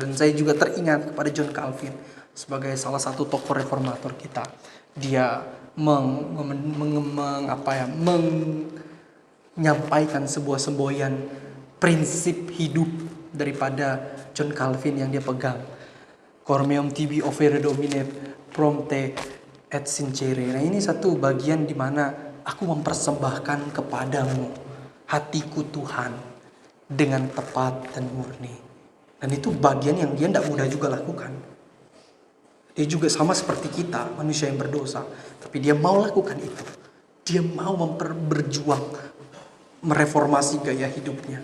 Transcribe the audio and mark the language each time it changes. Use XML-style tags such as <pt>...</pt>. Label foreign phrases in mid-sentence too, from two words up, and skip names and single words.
<id>Dan saya juga teringat kepada John Calvin sebagai salah satu tokoh reformator kita. Dia menyampaikan sebuah semboyan prinsip hidup daripada John Calvin yang dia pegang.</id> <la>Cor meum tibi offere Domine prompte et sincere.</la> <id>Nah, ini satu bagian di mana aku mempersembahkan kepadamu hatiku Tuhan dengan tepat dan murni. Dan itu bagian yang dia tidak mudah juga lakukan. Dia juga sama seperti kita, manusia yang berdosa. Tapi dia mau lakukan itu. Dia mau berjuang, mereformasi gaya hidupnya.</id>